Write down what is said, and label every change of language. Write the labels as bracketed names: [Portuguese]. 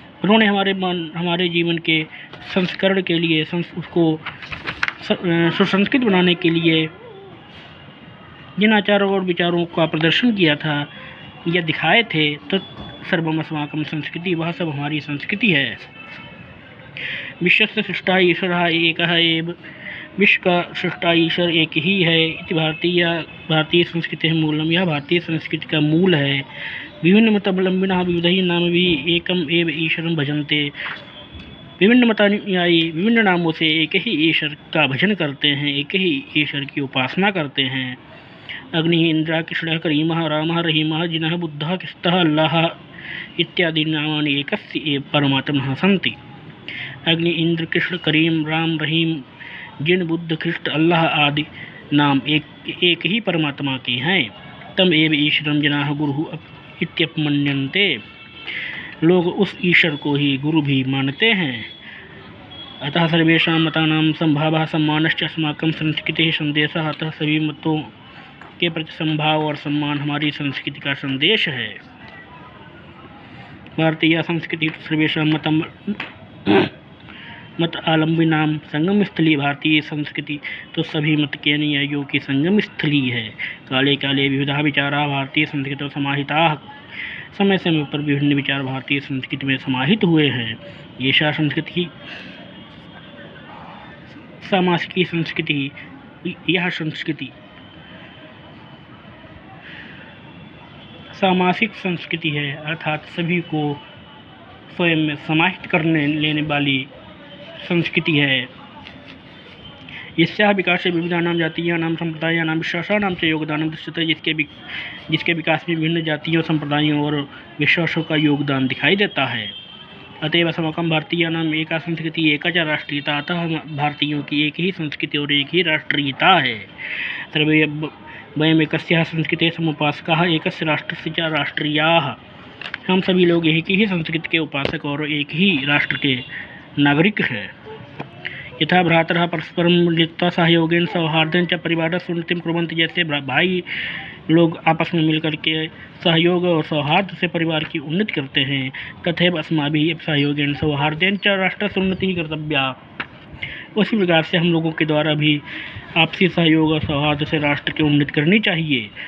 [Hindi] उन्होंने हमारे जीवन के संस्करण के लिए उसको सुसंस्कृत बनाने के लिए जिन आचारों और विचारों का प्रदर्शन किया था या दिखाए थे, तो [Sanskrit] सर्वम अस्माकं संस्कृति, [Hindi] वह सब हमारी संस्कृति है। [Sanskrit] विश्वस्य सृष्टा ईश्वरः एकः एव, [Hindi] विश्व का सृष्टा ईश्वर एक ही है। [Sanskrit] इति भारतीय संस्कृति मूलम, [Hindi] यह भारतीय संस्कृति का मूल है। [Sanskrit] विभिन्न मतावलंबिनः विविधैः नामभिः एकम एव ईश्वरं भजन्ते। [Hindi] विभिन्न मतानुयायी विभिन्न नामों से एक ही ईश्वर का भजन करते हैं, एक ही ईश्वर की उपासना करते हैं। [Sanskrit] अग्नि इंद्र कृष्ण करीमः रामः रहीमः जिनः बुद्धः कृष्णः अल्लाह इत्यादि नामानि एकस्य एव परमात्मनः सन्ति। [Hindi] अग्नि इंद्र कृष्ण करीम राम रहीम जिन बुद्ध कृष्ण अल्लाह आदि नाम एक ही परमात्मा के हैं। [Sanskrit] तम एव ईश्वरं जनाः गुरुः इत्यपमन्यन्ते। [Hindi] लोग उस ईश्वर को ही गुरु भी मानते हैं। [Sanskrit] अतः सर्वेषां मतानां संभावः सम्मानश्च अस्माकं संस्कृतेः संदेशः। [Hindi] अतः सभी मतों के प्रति संभाव और सम्मान हमारी संस्कृति का संदेश है। [Sanskrit] भारतीय संस्कृति सर्वेषां मत आलम्बिनां संगम स्थली। [Hindi] भारतीय संस्कृति तो सभी मत के अनुयायियों की संगम स्थली है। [Sanskrit] काले काले विविधा विचारा भारतीय संस्कृति समाहिता। [Hindi] समय समय पर विभिन्न विचार भारतीय संस्कृति में समाहित हुए हैं। [Sanskrit] ऐसा संस्कृति सामासिक संस्कृति, [Hindi] यह संस्कृति सामासिक संस्कृति है, अर्थात सभी को स्वयं में समाहित करने लेने वाली संस्कृति है। [Sanskrit] यस्याः विकासे विविधानां जातीयानां संप्रदायानां विश्वासानां च योगदानं दृश्यते। [Hindi] जिसके विकास में विभिन्न जातियों, संप्रदायों और विश्वासों का योगदान दिखाई देता है। [Sanskrit] अतएव अस्माकं भारतीयानां एका संस्कृति एका च राष्ट्रीयता। [Hindi] अतः भारतीयों की एक ही संस्कृति और एक ही राष्ट्रीयता है। [Sanskrit] सर्वे वयम् एकस्याः संस्कृतेः समुपासकाः एकस्य राष्ट्रस्य च राष्ट्रीयाः। [Hindi] हम सभी लोग एक ही संस्कृति के उपासक और एक ही राष्ट्र के नागरिक हैं। [Sanskrit] यथा भ्रातरः परस्परं मिलित्वा सहयोगेन सौहार्देन च परिवारस्य उन्नतिं कुर्वन्ति। [Hindi] जैसे भाई लोग आपस में मिलकर के सहयोग और सौहार्द से परिवार की उन्नति करते हैं, [Sanskrit] तथैव अस्माभिः सहयोगेन सौहार्देन च राष्ट्रस्य उन्नतिः कर्तव्या। [Hindi] उसी प्रकार से हम लोगों के द्वारा भी आपसी सहयोग और सौहार्द से राष्ट्र की उन्नति करनी चाहिए।